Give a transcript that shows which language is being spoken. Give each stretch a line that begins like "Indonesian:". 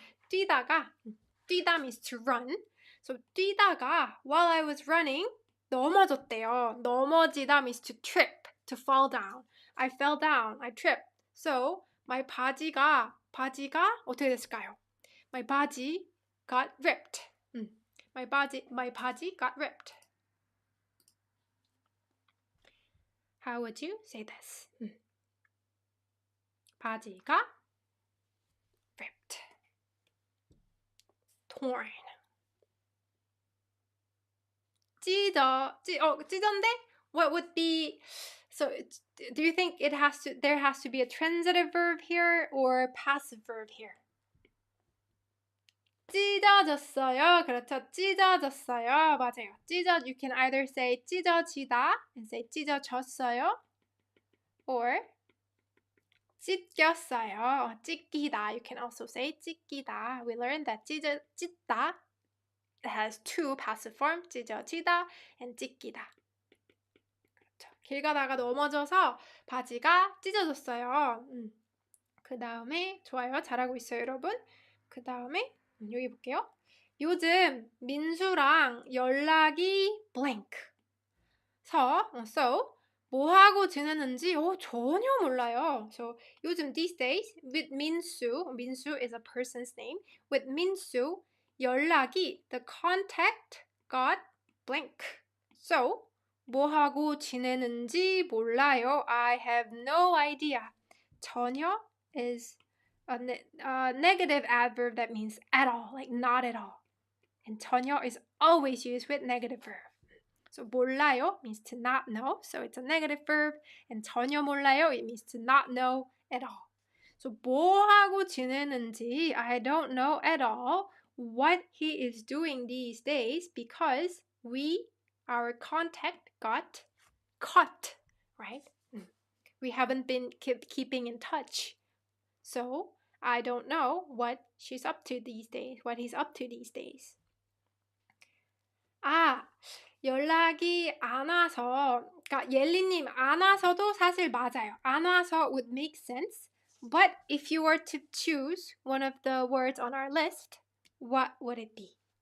English: 뛰다 means to run. So 뛰다가 while I was running
Korean: 넘어졌대요.
English: 넘어지다 means to trip, to fall down. I fell down, I tripped. So my
Korean: 바지가 어떻게 됐을까요?
English: My 바지 got ripped. My 바지 got ripped. How would you say this? 바지가 ripped, torn.
Korean: 찢던데?
English: What would be? So, do you think there has to be a transitive verb here or passive verb here?
Korean: 찢어졌어요. 그렇죠. 찢어졌어요. 맞아요.
English: you can either say 찢어지다 and say 찢어졌어요, or 찢겼어요.
Korean: 찢기다.
English: You can also say 찢기다. We learned that 찢다 has two passive forms, 찢어지다 and 찢기다.
Korean: 그렇죠. 길 가다가 넘어져서 바지가 찢어졌어요. 그 다음에 좋아요. 잘하고 있어요, 여러분. 그 다음에 여기 볼게요. 요즘 민수랑 연락이 blank.
English: So
Korean: 뭐 하고 지내는지 전혀 몰라요.
English: So
Korean: 요즘
English: these days with 민수 is a person's name. With 민수
Korean: 연락이
English: the contact got blank.
Korean: So 뭐 하고 지내는지 몰라요.
English: I have no idea. 전혀 is a negative adverb that means at all, like not at all. And 전혀 is always used with negative verb. So 몰라요 means to not know, so it's a negative verb. And 전혀 몰라요, it means to not know at all. So
Korean: 뭐 하고 지내는지
English: I don't know at all what he is doing these days because our contact got cut, right? We haven't been keeping in touch. So I don't know what she's up to these days, what he's up to these days.
Korean: 연락이 안 와서, 그러니까 옐리님 안 와서도 사실 맞아요. 안 와서
English: would make sense. But if you were to choose one of the words on our list, what would it be?